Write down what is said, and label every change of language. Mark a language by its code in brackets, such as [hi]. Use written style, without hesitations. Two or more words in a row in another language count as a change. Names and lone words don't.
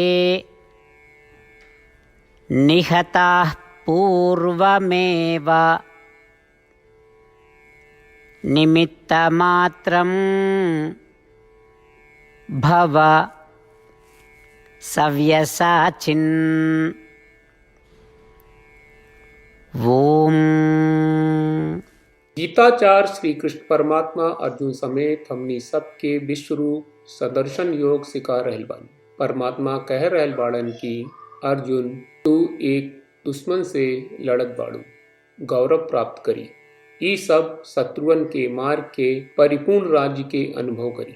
[sa] निहताः पूर्वमेव निमित्तमात्रं भव सव्यसाचिन्। [bho] ओम। गीताचार्य श्री कृष्ण परमात्मा अर्जुन समेत हमनी सबके विश्व रूप सदर्शन योग सिखा रहल बानी। परमात्मा कह रहल बाड़न कि अर्जुन तू एक दुश्मन से लड़त बाड़ू, गौरव प्राप्त करी। ई सब शत्रुअन के मार के परिपूर्ण राज्य के अनुभव करी।